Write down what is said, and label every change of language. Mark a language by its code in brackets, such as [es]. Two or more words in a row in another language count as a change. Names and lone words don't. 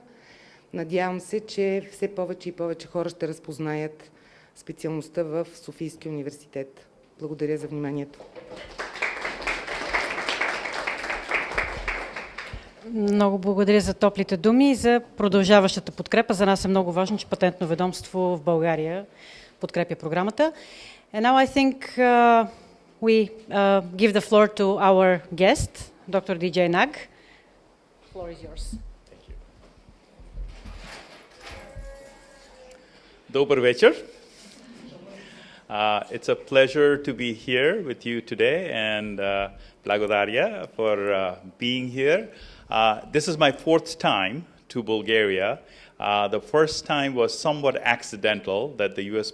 [bg] Надявам се, че все повече и повече хора ще разпознаят специалността в Софийския университет. Благодаря за вниманието. Много благодаря за топлите думи и за продължаващата подкрепа. За нас е много важно, че Патентно ведомство в България подкрепя програмата. [en] And now I think we give the floor to our guest, Dr. DJ Nag. The floor is yours. Thank you. [bg] Добър вечер. [en] It's a pleasure to be here with you today and благодаря for being here. This is my fourth time to Bulgaria. The first time was somewhat accidental that the U.S.